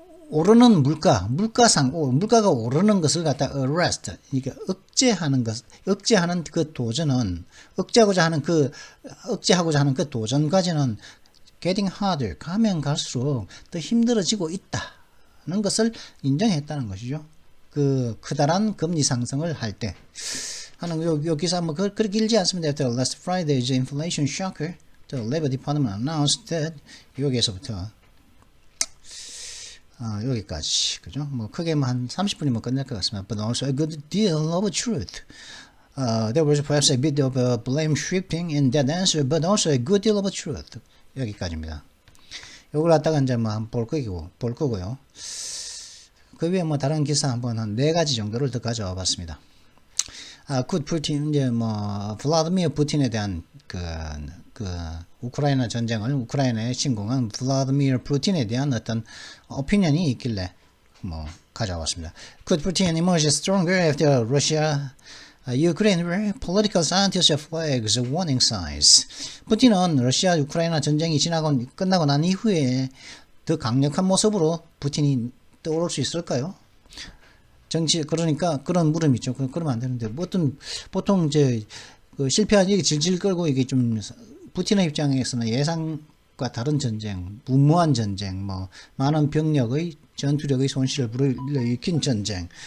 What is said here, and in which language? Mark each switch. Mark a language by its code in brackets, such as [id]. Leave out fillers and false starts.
[ko] 오르는 물가가 오르는 것을 갖다 arrest, 이게 억제하는 그 도전은 억제하고자 하는 그 도전까지는 getting harder, 가면 갈수록 더 힘들어지고 있다는 것을 인정했다는 것이죠. 그 크다란 금리 상승을 할 때. 하는 요 기사 뭐 그렇게 길지 않습니다. [en] After last Friday's inflation shocker, the Labor Department announced that [ko] 여기에서부터 여기까지 그죠? 뭐 크게 한 30분이면 끝날 것 같습니다. [en] But also a good deal of truth. There was perhaps a bit of blame shifting in that answer, but also a good deal of truth. [ko] 여기까지입니다. 요걸 갖다가 이제 뭐 한번 볼 거고요. 그 위에 뭐 다른 기사 한번 한 4가지 정도를 더 가져와 봤습니다. 굿 푸틴 이제 뭐 블라디미르 푸틴에 대한 그 우크라이나 전쟁을 우크라이나에 침공한 블라디미르 푸틴에 대한 어떤 오피니언이 있길래 뭐 가져왔습니다. [en] Could Putin emerge stronger after Russia, Ukraine were political scientists flags warning signs. [ko] 푸틴은 러시아 우크라이나 전쟁이 끝나고 난 이후에 더 강력한 모습으로 푸틴이 떠오를 수 있을까요? 그러니까 그런 물음이 있죠. 그러면 안 되는데 보통 이제 그 실패한 얘기 질질 끌고 이게 좀 푸틴의 입장에서는 예상과 다른 전쟁, 무모한 전쟁, 뭐 많은 병력의 전투력의 손실을 불러일으킨 전쟁.